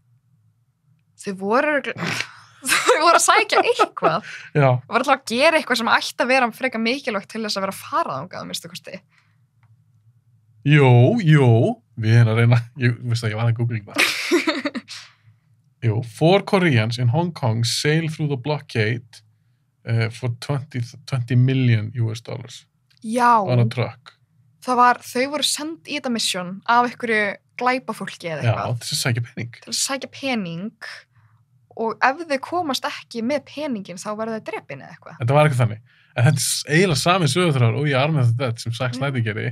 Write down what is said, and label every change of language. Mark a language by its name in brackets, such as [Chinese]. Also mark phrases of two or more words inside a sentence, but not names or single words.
[Icelandic] Þau voru að sækja eitthvað. Já. Þau voru alltaf að gera eitthvað sem ætti að vera frekar mikilvægt til þess að vera að fara þangað, minnstu kosti. Jú, við erum að reyna, ég var að googla það. [English] Jú, 4 Koreans in Hong Kong sail through the blockade for 20 million US dollars. [Icelandic] Já. [English] On a truck. [Icelandic] Þau voru send í þetta mission af einhverju glæpafólki eða eitthvað. Já, til að sækja pening. Til að sækja pening og ef þau komast ekki með peningin þá verða þau drepin eða eitthvað. Þetta var eitthvað þannig. En þetta er eiginlega sami sögurþráður og í Army of the Dead sem Zack Snyder gerði.